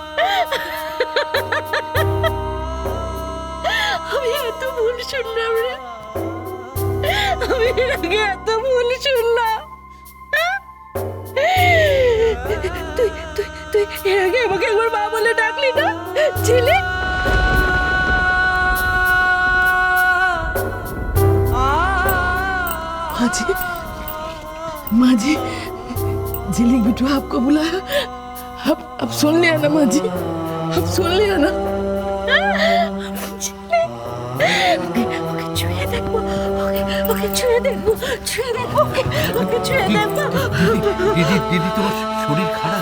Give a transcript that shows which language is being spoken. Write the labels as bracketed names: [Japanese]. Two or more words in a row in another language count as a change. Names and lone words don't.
[Bangla] আমি এত ভুল শুনলাম রে, আমি এর আগে এত ভুল শুনলাম। তুই তুই তুই এর আগে আমাকে একবার মা বলে ডাকলি না ছেলে? [Hindi] माँ जी, माँ जी, झिलिक बिटुआ आपको बुलाया। अब सुन लिया ना माँ जी, अब सुन लिया ना। [Bangla] ওকে ছুঁয়ে দেখবো, ওকে ছুঁয়ে দেখবো, ওকে ছুঁয়ে দেখবো। দিদি দিদি, তোমার শরীর খারাপ।